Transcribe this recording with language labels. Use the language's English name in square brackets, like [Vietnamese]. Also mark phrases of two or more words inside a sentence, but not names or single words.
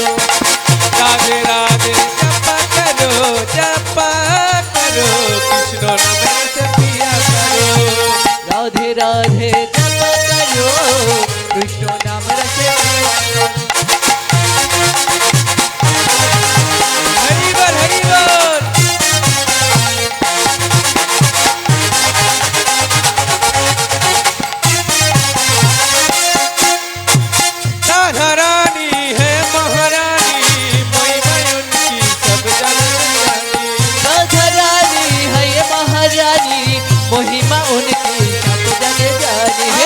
[Bangla] রাধে রাধে জপ করো, জপ করো, কৃষ্ণ নামে রস পিয়া করো। রাধে রাধে জপ করো, কৃষ্ণ নাম রস পিয়া করো। হরি বল হরি বল। [Hindi] राधा रानी है महारानी, महिमा उनकी सब जगत जानी। राधा रानी है ये महारानी, महिमा उनकी सब जग जानी है।